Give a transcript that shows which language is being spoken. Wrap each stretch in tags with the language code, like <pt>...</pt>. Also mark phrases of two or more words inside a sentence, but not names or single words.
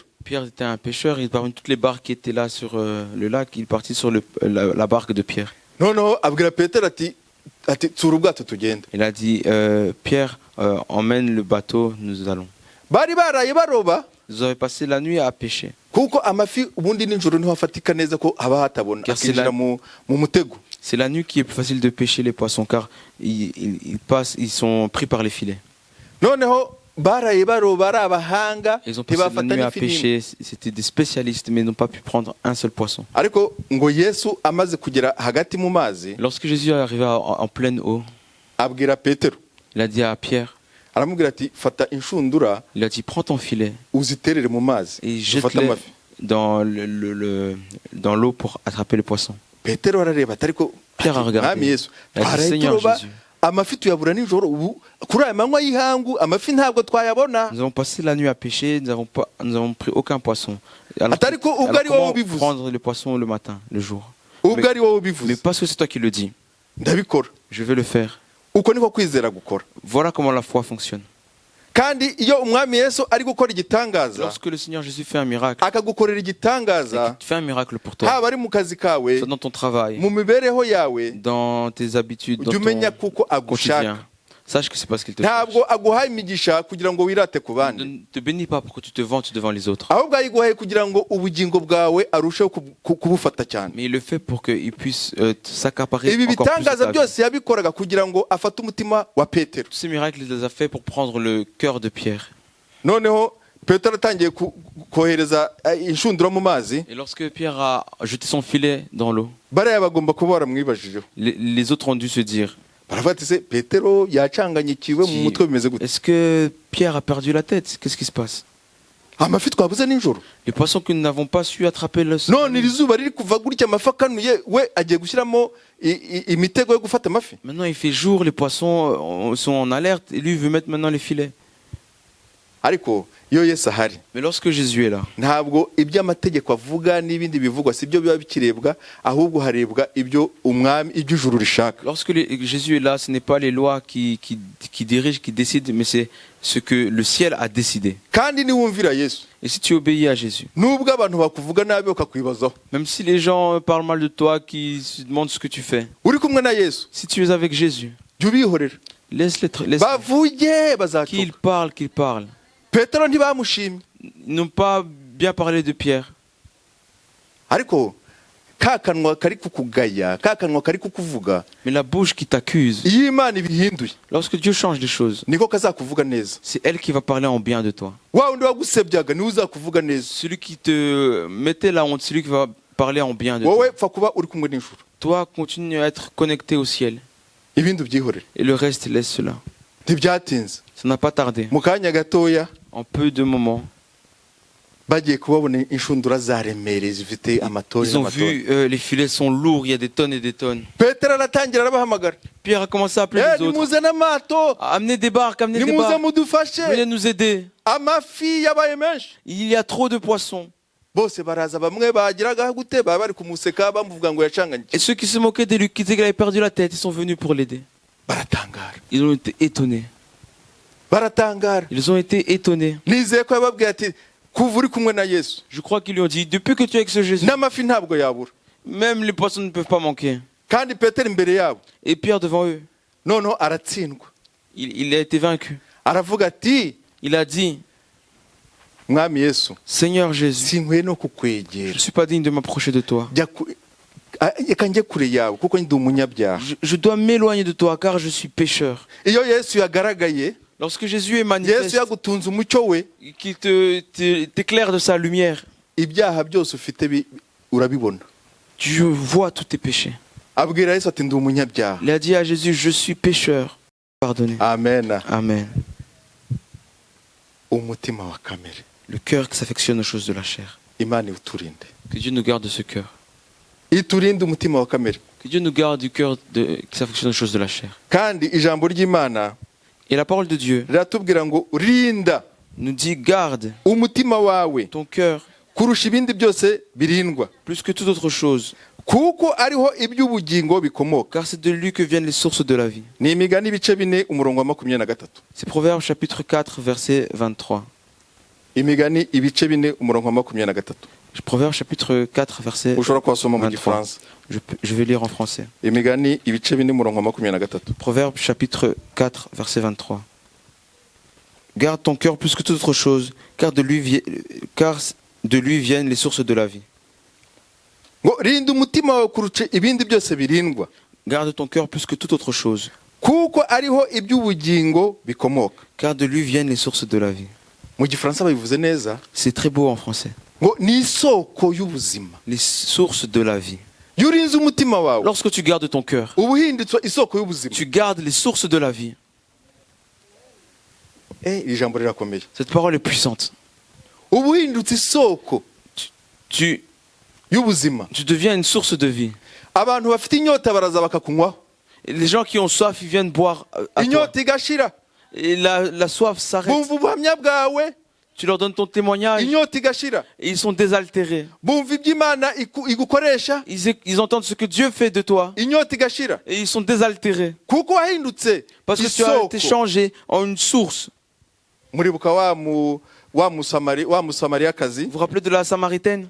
<fr>Pierre était un pêcheur, parmi toutes les barques qui étaient là sur le lac, il est parti sur la barque de Pierre.</fr> <rw>Noneho abwira Petero ati tsura ubwato tugende.</rw> <fr>Il a dit, Pierre, emmène le bateau, nous allons.</fr> <rw>Bari baraye baroba,</rw> <fr>Vous avez passé la nuit à pêcher.</fr> <rw>kuko amafi ubundi nijoro niho afatika neza ko haba hatabona,</rw> <fr>Car c'est</fr> <rw>akinjira mu mutego.</rw> <fr>C'est la nuit qui est plus facile de pêcher les poissons, car ils sont pris par les filets.</fr> <rw>Noneho baraye baroba ari abahanga,</rw> <fr>Ils ont passé la nuit à</fr> <rw>n'ifi n'imwe.</rw> <fr>pêcher, c'était des spécialistes, mais ils n'ont pas pu prendre un seul poisson.</fr> <rw>Ariko ngo Yesu amaze kugera hagati mu mazi,</rw> <fr>Lorsque Jésus est arrivé en pleine eau,</fr> <rw>abwira Petero,</rw> <fr>il a dit à Pierre,</fr> <rw>aramubwira ati fata inshundura</rw> <fr>il a dit, prends ton filet</fr> <rw>uziterere mu mazi,</rw> <fr>et</fr> <rw>ufate</rw> <fr>jette-le</fr> <rw>amafi.</rw> <fr>dans l'eau pour attraper les poissons.</fr> <rw>Petero arareba ati ariko</rw> <fr>Pierre a regardé.</fr> <rw>Mwami Yesu,</rw> <fr>Il a dit,</fr> <rw>twaraye</rw> <fr>Seigneur</fr> <rw>turoba,</rw> <fr>Jésus.</fr> <rw>amafi tuyabura nijoro, ubu kuri aya manywa y'ihangu amafi ntabwo twayabona.</rw> <fr>Nous avons passé la nuit à pêcher, nous avons pris aucun poisson. Alors,</fr> <rw>Atari ko ubwo ari wowe</rw> <fr>comment</fr> <rw>ubivuze.</rw> <fr>prendre les poissons le matin, le jour?</fr> <rw>Ubwo ari wowe</rw> <fr>Mais</fr> <rw>ubivuze,</rw> <fr>parce que c'est toi qui le dis,</fr> <rw>ndabikora.</rw> <fr>je vais le faire.</fr> <rw>Uko niko kwizera gukora.</rw> <fr>Voilà comment la foi fonctionne.</fr> <rw>Kandi iyo umwami Yesu ari gukora igitangaza,</rw> <fr>Lorsque le Seigneur Jésus fait un miracle,</fr> <rw>akagukorera igitangaza,</rw> <fr>il fait un miracle pour toi,</fr> <rw>haba ari mu kazi kawe,</rw> <fr>soit dans ton travail,</fr> <rw>mu mibereho yawe,</rw> <fr>dans tes habitudes, dans</fr> <rw>ujye umenya</rw> <fr>ton</fr> <rw>kuko agushaka.</rw> <fr>quotidien. Sache que c'est parce qu'il te cherche.</fr> <rw>Ntabwo aguhaye imigisha kugira ngo wirate ku bandi,</rw> <fr>Ne te bénis pas pour que tu te vantes devant les autres,</fr> <rw>ahubwo ayiguhaye kugira ngo ubugingo bwawe arusheho kubufata cyane.</rw> <fr>mais il le fait pour qu'il puisse s'accaparer</fr> <rw>Ibi</rw> <fr>encore plus de</fr> <rw>bitangaza</rw> <fr>ta vie.</fr> <rw>byose yabikoraga kugira ngo afate umutima wa Petero.</rw> <fr>Tous ces miracles, il les a fait pour prendre le cœur de Pierre.</fr> <rw>Noneho Petero atangiye kohereza inshundura mu mazi,</rw> <fr>Et lorsque Pierre a jeté son filet dans l'eau,</fr> <rw>bariya bagomba kuba baramwibajijeho.</rw> <fr>les autres ont dû se dire,</fr> <rw>Baravuga ati se Petero yacanganyikiwe mu mutwe bimeze gute?</rw> <fr>est-ce que Pierre a perdu la tête? Qu'est-ce qui se passe?</fr> <rw>Amafi twabuze nijoro.</rw> <fr>Les poissons que nous n'avons pas su attraper le</fr> <rw>None iri zuba riri kuva gutya amafi akanuye, we agiye gushyiramo imitego yo gufata amafi.</rw> <fr>Maintenant il fait jour, les poissons sont en alerte et lui veut mettre maintenant les filets.</fr> <rw>Ariko iyo Yesu ahari,</rw> <fr>Mais lorsque Jésus est là,</fr> <rw>ntabwo iby'amategeko avuga n'ibindi bivugwa sibyo biba bikirebwa, ahubwo harebwa ibyo umwami iby'ijuru rishaka.</rw> <fr>lorsque Jésus est là, ce n'est pas les lois qui dirigent, qui décident, mais c'est ce que le ciel a décidé.</fr> <rw>Kandi niwumvira Yesu,</rw> <fr>Et si tu obéis à Jésus,</fr> <rw>nubwo abantu bakuvuga nabi bakakwibazaho,</rw> <fr>même si les gens parlent mal de toi, qui se demandent ce que tu fais,</fr> <rw>uri kumwe na Yesu,</rw> <fr>si tu es avec Jésus,</fr> <rw>jya ubihorera.</rw> <fr>laisse-les,</fr> <rw>Bavuge bazacuka.</rw> <fr>qu'ils parlent.</fr> <rw>Petero ntibamushimye,</rw> <fr>Ils n'ont pas bien parlé de Pierre.</fr> <rw>ariko ka kanwa kari kukugaya, ka kanwa kari kukuvuga,</rw> <fr>Mais la bouche qui t'accuse,</fr> <rw>iyo Imana ibihinduye</rw> <fr>lorsque Dieu change les choses,</fr> <rw>niko kazakuvuga neza.</rw> <fr>c'est elle qui va parler en bien de toi.</fr> <rw>Wa wundi wagusebyaga niwe uzakuvuga neza.</rw> <fr>Celui qui te mettait la honte, celui qui va parler en bien de toi.</fr> <rw>Wowe pfa kuba uri kumwe n'ijuru,</rw> <fr>Toi, continue à être connecté au ciel.</fr> <rw>ibindi ubyihorere.</rw> <fr>Et le reste, laisse cela.</fr> <rw>Ntibyatinze,</rw> <fr>Ça n'a pas tardé.</fr> <rw>mu kanya gatoya</rw> <fr>En peu de moments,</fr> <rw>bagiye kubabona inshundura zaremereye zifite amatoni</rw> <fr>ils ont</fr> <rw>n'amatoni.</rw> <fr>vu les filets sont lourds, il y a des tonnes et des tonnes.</fr> <rw>Petero aratangira arabahamagara,</rw> <fr>Pierre a commencé à appeler les autres.</fr> <rw>nimuze n'amato,</rw> <fr>Amenez des barques, amenez des</fr> <rw>nimuze</rw> <fr>barques.</fr> <rw>mudufashe,</rw> <fr>Venez nous aider.</fr> <rw>amafi yabaye menshi.</rw> <fr>Il y a trop de poissons.</fr> <rw>Bose baraza, bamwe bagiraga gute, baba bari kumuseka bamuvuga ngo yacanganye.</rw> <fr>Et ceux qui se moquaient de lui, qui disaient qu'il avait perdu la tête, ils sont venus pour l'aider.</fr> <rw>Baratangara,</rw> <fr>Ils ont été étonnés.</fr> <rw>baratangara.</rw> <fr>Ils ont été étonnés.</fr> <rw>Nizeye ko yababwiye ati kuva uri kumwe na Yesu</rw> <fr>Je crois qu'ils lui ont dit, depuis que tu es avec ce Jésus,</fr> <rw>n'amafi ntabwo yabura.</rw> <fr>même les poissons ne peuvent pas manquer.</fr> <rw>Kandi Petero imbere yabo</rw> <fr>Et Pierre devant eux,</fr> <rw>noneho aratsindwa,</rw> <fr>il a été vaincu.</fr> <rw>aravuga ati</rw> <fr>Il a dit,</fr> <rw>mwami Yesu,</rw> <fr>Seigneur Jésus,</fr> <rw>sinkwiye no</rw> <fr>je</fr> <rw>kukwegera,</rw> <fr>ne suis pas digne de m'approcher de toi.</fr> <rw>reka njye kure yawe kuko ndi umunyabyaha.</rw> <fr>Je dois m'éloigner de toi car je suis pécheur.</fr> <rw>Iyo Yesu yagaragaye,</rw> <fr>Lorsque Jésus est</fr> <rw>Yesu</rw> <fr>manifeste,</fr> <rw>yagutunze umucyo we,</rw> <fr>qu'il t'éclaire de sa lumière,</fr> <rw>ibyaha byose ufite urabibona.</rw> <fr>tu vois tous tes péchés.</fr> <rw>Abwira Yesu ati ndi umunyabyaha.</rw> <fr>Il a dit à Jésus, je suis pécheur. Pardonnez. Amen. Amen.</fr> <rw>Umutima wa kamere,</rw> <fr>Le cœur qui s'affectionne aux choses de la chair.</fr> <rw>Imana iturinde,</rw> <fr>Que Dieu nous garde de ce cœur.</fr> <rw>iturinde umutima wa kamere.</rw> <fr>Que Dieu nous garde du cœur qui s'affectionne aux choses de la chair.</fr> <rw>Kandi ijambo ry'Imana</rw> <fr>Et la parole de Dieu</fr> <rw>riratubwira ngo rinda</rw> <fr>nous dit, garde</fr> <rw>umutima wawe</rw> <fr>ton cœur</fr> <rw>kurusha ibindi byose birindwa,</rw> <fr>plus que toute autre chose,</fr> <rw>kuko ariho iby'ubugingo bikomoka.</rw> <fr>car c'est de lui que viennent les sources de la vie.</fr> <rw>Ni Imigani ibice 4 umurongo wa 23.</rw> <fr>C'est Proverbes chapitre 4, verset 23.</fr> <rw>Imigani ibice 4 umurongo wa 23.</rw> <fr>Proverbes chapitre 4, verset</fr> <rw>ushobora kuhasoma mu</rw> <fr>23.</fr> <rw>gifaransa.</rw> <fr>Je vais lire en français.</fr> <rw>Imigani ibice 4 umurongo wa 23.</rw> <fr>Proverbes chapitre 4, verset 23. Garde ton cœur plus que toute autre chose, car de lui viennent les sources de la vie.</fr> <rw>Ngo rinda umutima wawe kuruca ibindi byose birindwa,</rw> <fr>Garde ton cœur plus que toute autre chose,</fr> <rw>kuko ariho iby'ubugingo bikomoka.</rw> <fr>car de lui viennent les sources de la vie.</fr> <rw>Mu gifaransa babivuze neza,</rw> <fr>C'est très beau en français.</fr> <rw>ngo ni isoko y'ubuzima.</rw> <fr>Les sources de la vie.</fr> <rw>Iyo urinze umutima wawe,</rw> <fr>Lorsque tu gardes ton cœur,</fr> <rw>uba uhindutse isoko y'ubuzima.</rw> <fr>tu gardes les sources de la vie.</fr> <rw>Iri jambo rirakomeye.</rw> <fr>Cette parole est puissante.</fr> <rw>Uba uhindutse isoko</rw> <fr>Tu</fr> <rw>y'ubuzima.</rw> <fr>deviens une source de vie.</fr> <rw>Abantu bafite inyota baraza bakakunywaho,</rw> <fr>Et les gens qui ont soif, ils viennent boire à toi.</fr> <rw>inyota igashira,</rw> <fr>Et la soif s'arrête.</fr> <rw>bumva ubuhamya bwawe,</rw> <fr>Tu leur donnes ton témoignage</fr> <rw>inyota igashira,</rw> <fr>et ils sont désaltérés.</fr> <rw>bumva iby'Imana igukoresha,</rw> <fr>Ils entendent ce que Dieu fait de toi</fr> <rw>inyota igashira,</rw> <fr>et ils sont désaltérés.</fr> <rw>kuko wahindutse</rw> <fr>Parce que tu as été</fr> <rw>isoko.</rw> <fr>changé en une source.</fr> <rw>Muribuka wa musamariyakazi,</rw> <fr>Vous vous rappelez de la Samaritaine?</fr>